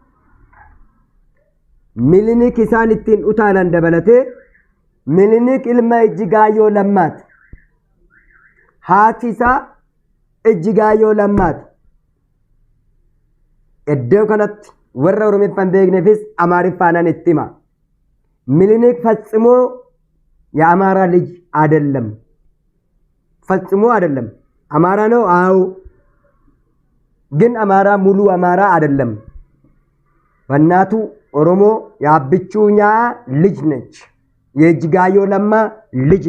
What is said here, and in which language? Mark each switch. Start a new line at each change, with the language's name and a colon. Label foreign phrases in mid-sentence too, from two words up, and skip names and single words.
Oromo: Milinik isaan ittiin utaalan dabalatee Milinik ilma Ejjigaayyoo Lammaati. Haati isaa Ejjigaayyoo Lammaati. Iddoo kanatti warra Oromiffaan beekneefis Amaariffaanan itti hima.
Amharic: Milinik ፈጽሞ የአማራ ልጅ አይደለም። ፈጽሞ አይደለም። አማራ ነው አዎ፣ ግን አማራ ሙሉ አማራ አይደለም። በእናቱ ኦሮሞ የአብቹኛ ልጅ ነች። የእጅጋየሁ ለማ ልጅ